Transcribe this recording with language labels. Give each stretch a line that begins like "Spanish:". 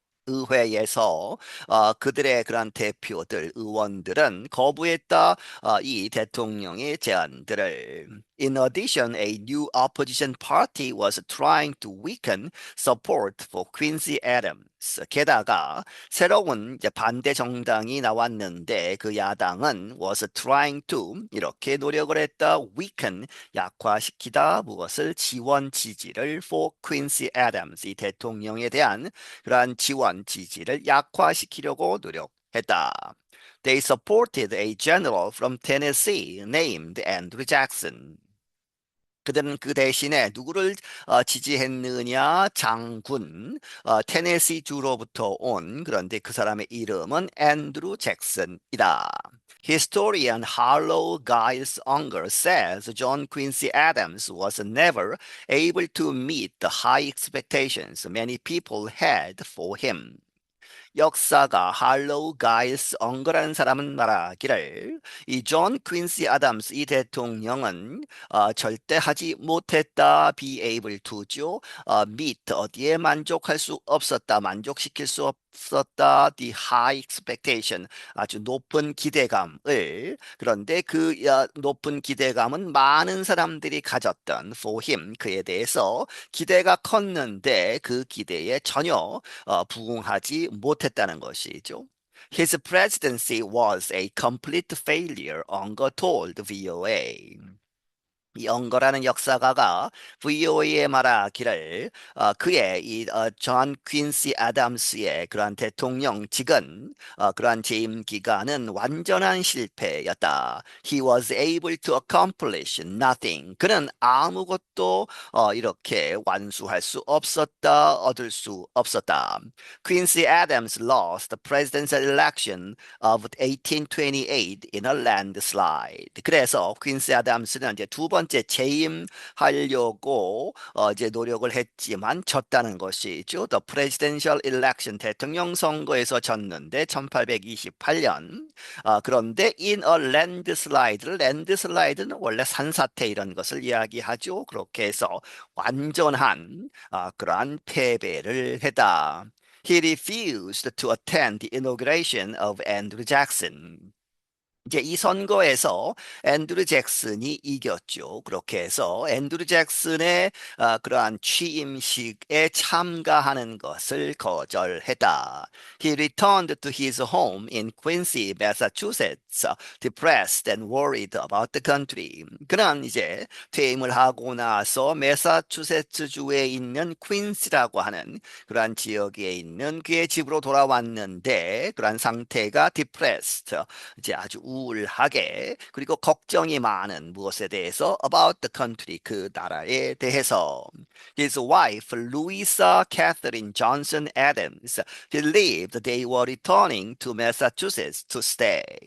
Korean: 의회에서 그들의 그런 대표들, 의원들은 거부했다 이 대통령의 제안들을.
English: In addition, a new opposition party was trying to weaken support for Quincy Adams.
Korean: 게다가 새로운 이제 반대 정당이 나왔는데 그 야당은
English: was trying to
Korean: 이렇게 노력을 했다.
English: weaken
Korean: 약화시키다 무엇을 지원 지지를
English: for Quincy Adams
Korean: 이 대통령에 대한 그러한 지원 지지를 약화시키려고 노력했다.
English: They supported a general from Tennessee named Andrew Jackson.
Korean: 그들은 그 대신에 누구를 지지했느냐? 장군, 테네시 주로부터 온 그런데 그 사람의 이름은 앤드루 잭슨이다.
English: Historian Harlow Giles Unger says John Quincy Adams was never able to meet the high expectations many people had for him.
Korean: 역사가 할로우 가일스 엉거라는 사람은 말하기를 이 존 퀸시 아담스 이 대통령은 절대 하지 못했다
English: be able to
Korean: 죠
English: meet
Korean: 어디에 만족할 수 없었다 만족시킬 수 없었다
English: the high expectation
Korean: 아주 높은 기대감을 그런데 그 높은 기대감은 많은 사람들이 가졌던
English: for him
Korean: 그에 대해서 기대가 컸는데 그 기대에 전혀 부응하지 못했다는 것이죠.
English: His presidency was a complete failure, Unger told VOA.
Korean: 이 엉거라는 역사가가 VOA에 말하기를 그의 이존 퀸시 아담스의 그러한 대통령직은 그러한 재임 기간은 완전한 실패였다.
English: He was able to accomplish nothing.
Korean: 그는 아무것도 이렇게 완수할 수 없었다, 얻을 수 없었다.
English: Quincy Adams lost the presidential election of 1828 in a landslide.
Korean: 그래서 퀸시 아담스는 이제 두 번째 재임하려고 이제 노력을 했지만 졌다는 것이죠.
English: The presidential election
Korean: 대통령 선거에서 졌는데 1828년. 그런데
English: in a landslade
Korean: 는 원래 산사태 이런 것을 이야기하죠. 그렇게 해서 완전한 그러한 패배를 했다.
English: He refused to attend the inauguration of Andrew Jackson.
Korean: 이제 이 선거에서 앤드루 잭슨이 이겼죠. 그렇게 해서 앤드루 잭슨의 그러한 취임식에 참가하는 것을 거절했다.
English: He returned to his home in Quincy, Massachusetts, depressed and worried about the country.
Korean: 그는 이제 퇴임을 하고 나서 매사추세츠주에 있는 퀸시라고 하는 그러한 지역에 있는 그의 집으로 돌아왔는데 그러한 상태가
English: depressed,
Korean: 이제 아주 우울하게 그리고 걱정이 많은 무엇에 대해서
English: about the country
Korean: 그 나라에 대해서
English: his wife Louisa Catherine Johnson Adams believed they were returning to Massachusetts to stay.